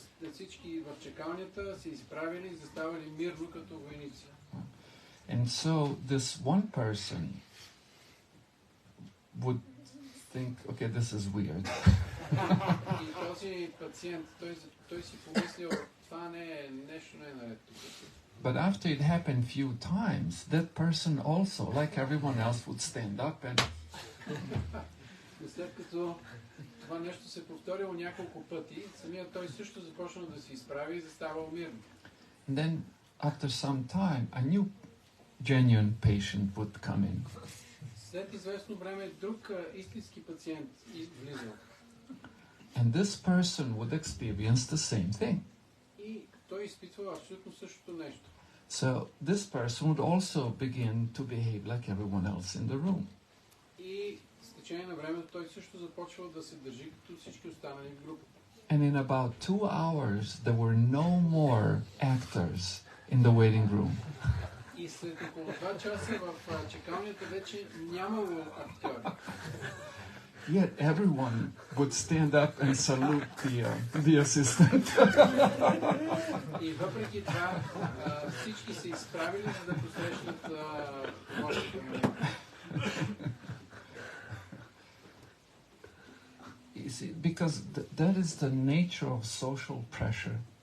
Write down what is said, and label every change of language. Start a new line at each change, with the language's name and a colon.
Bulgarian: всички в чекалнята се изправили и заставали мирно като войници.
English: And so this one person would think, okay, this is weird.
Bulgarian: И този пациент, той си помислил, това не е нещо, не е наред тук.
English: But after it happened few times, that person also, like everyone else, would stand up and
Bulgarian: След като това нещо се повторило няколко пъти, самият той също започнал да се изправи и заставал мирно.
English: and then after some time, a new genuine patient would come in.
Bulgarian: След известно време друг истински пациент влизал.
English: And this person would experience the same thing.
Bulgarian: И той изпитвал абсолютно същото нещо.
English: So this person would also begin to behave like everyone else in the room.
Bulgarian: И с течение на времето той също започвал да се държи като всички останали в групата.
English: And in about 2 hours, there were no more actors in the waiting room.
Bulgarian: И след около 2 часа в чекалнята вече нямало актьори.
English: Yet everyone would stand up and salute the assistant.
Bulgarian: И въпреки това всички се изправили, за да посрещнат помощника.
English: You see, because that is the nature of social pressure.